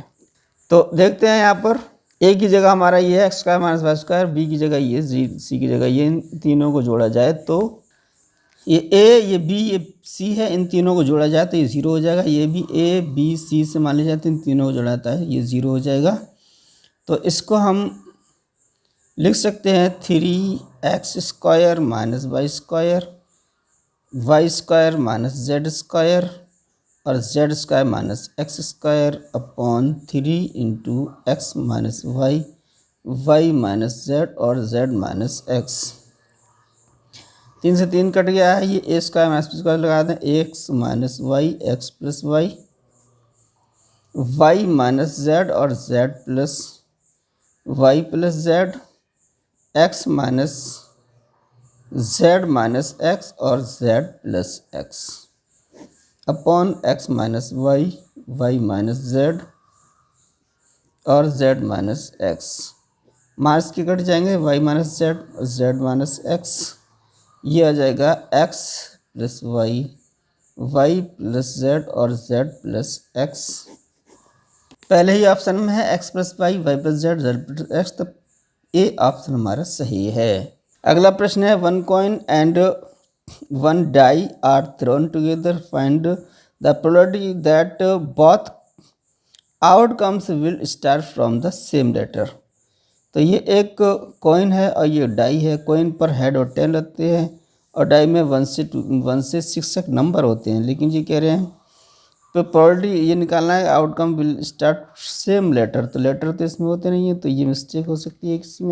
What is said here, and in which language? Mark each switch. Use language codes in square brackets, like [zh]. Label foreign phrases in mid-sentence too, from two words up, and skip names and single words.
[hi] तो देखते हैं यहाँ पर a की जगह हमारा ये है x² - y², b की जगह ये, c की जगह ये, इन तीनों को जोड़ा जाए तो ये a, ये b, ये c है, इन तीनों को जोड़ा जाए तो ये 0 हो जाएगा। ये भी a, b, c से मान लिया जाए तो इन तीनों को जोड़ा जाता है, ये 0 हो जाएगा। तो इसको हम लिख सकते हैं 3x² - y², y² - z² और z² - x² अपॉन 3 × x - y, y - z और z - x। 3 से 3 कट गया है, ये a² - b² लगा दें, x - y, x + y, y - z और z + y + z, x - z - x और z + x अपॉन x - y, y - z और z - x। माइनस के कट जाएंगे, y - z और z - x, ये आ जाएगा x + y, y + z और z + x। पहले ही ऑप्शन में है x + y, y + z, z + x, तो ए ऑप्शन हमारा सही है। अगला प्रश्न है [en] 1 coin and 1 die are thrown together, find the probability that both outcomes will start from the same letter। [hi] तो ये एक कॉइन है और ये डाई है। कॉइन पर हेड और टेल लगते हैं और डाई में 1 से 6 तक नंबर होते हैं, लेकिन ये कह रहे हैं तो प्रोबेबिलिटी ये निकालना है [en] outcome will start same letter, [hi] तो लेटर तो इसमें होते नहीं है, तो ये मिस्टेक हो सकती है किसी में।